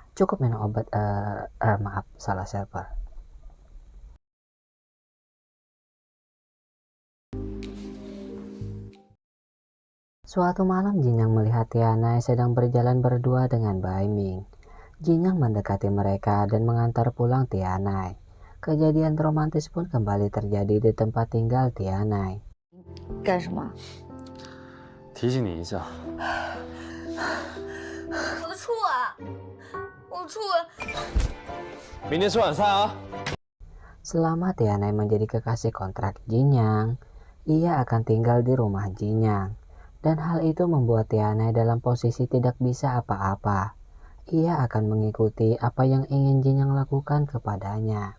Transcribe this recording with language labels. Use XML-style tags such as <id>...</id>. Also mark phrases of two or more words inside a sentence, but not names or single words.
<id>Cukup minum obat, maaf, salah server. Suatu malam Jinyang melihat Tiana sedang berjalan berdua dengan Baiming. Jinyang mendekati mereka dan mengantar pulang Tiana. Kejadian romantis pun kembali terjadi di tempat tinggal Tiana.</id> <zh>干什么？提醒你一下，我的初吻，我的初吻。明天吃晚饭啊。</zh> <id>Selama Tiana menjadi kekasih kontrak Jinyang, ia akan tinggal di rumah Jinyang. Dan hal itu membuat Tiana dalam posisi tidak bisa apa-apa. Ia akan mengikuti apa yang ingin Jinyang lakukan kepadanya.</id>